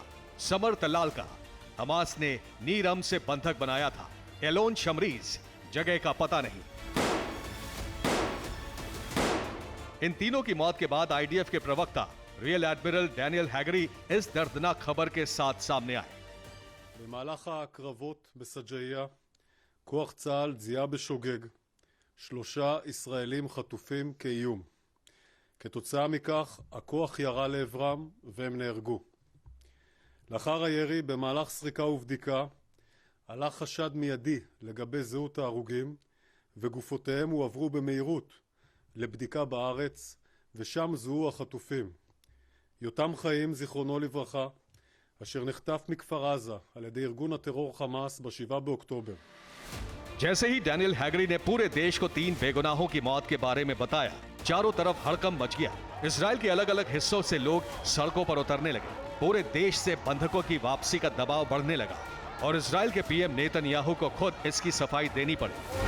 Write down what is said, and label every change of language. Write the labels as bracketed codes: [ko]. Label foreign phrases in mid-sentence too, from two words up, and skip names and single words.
[hi] समर तलाल का हमास ने नीरम से बंधक बनाया था। एलोन शमरीज जगह का पता नहीं। इन तीनों की मौत के बाद आईडीएफ के प्रवक्ता रियल एडमिरल डैनियल हैगरी इस दर्दनाक खबर के साथ सामने आए। [he] במהלך הקרבות בסג'איה, כוח צה"ל זיהה בשוגג 3 ישראלים חטופים כאיום. כתוצאה מכך, הכוח ירה לעברם והם נהרגו. לאחר הירי, במהלך סריקה ובדיקה, עלה חשד מיידי לגבי זהות ההרוגים, וגופותיהם הועברו במהירות לבדיקה בארץ, ושם זוהו החטופים. יותם חיים, זיכרונו לברכה, אשר נחטף מכפר עזה על ידי ארגון הטרור חמאס ב-7 באוקטובר. [hi] जैसे ही डैनियल हैगरी ने पूरे देश को 3 बेगुनाहों की मौत के बारे में बताया, चारों तरफ हड़कंप मच गया। इजराइल के अलग अलग हिस्सों से लोग सड़कों पर उतरने लगे। पूरे देश से बंधकों की वापसी का दबाव बढ़ने लगा और इजराइल के पीएम नेतन्याहू को खुद इसकी सफाई देनी पड़ी।